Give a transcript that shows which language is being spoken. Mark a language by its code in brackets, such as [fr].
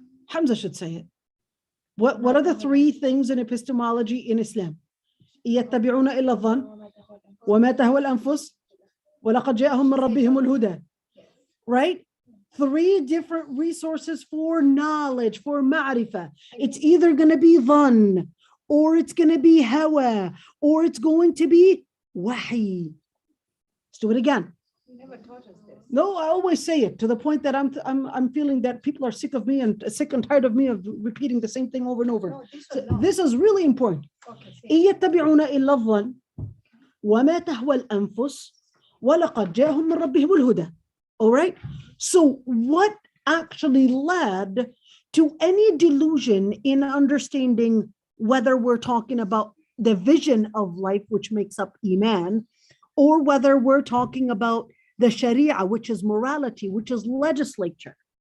[en] Hamza should say it. What are the three things in epistemology in Islam? [ar] يتبعون إلا الظن وما تهوى الأنفس ولقد جاءهم من ربهم الهدى. [en] Right? Three different resources for knowledge, for ma'rifah. It's either going to be dhann, or it's going to be hawa, or it's going to be wahi. Let's do it again. You never taught us this. No, I always say it to the point that I'm feeling that people are sick of me and sick and tired of me of repeating the same thing over and over. No, this So one, no. this is really important. Okay, say [ar] إن يتبعون إلا الظن وما تهوى الأنفس ولقد جاءهم من ربهم الهدى. [en] All right. So what actually led to any delusion in understanding whether we're talking about the vision of life, which makes up Eman, or whether we're talking about the Sharia, which is morality, which is legislature.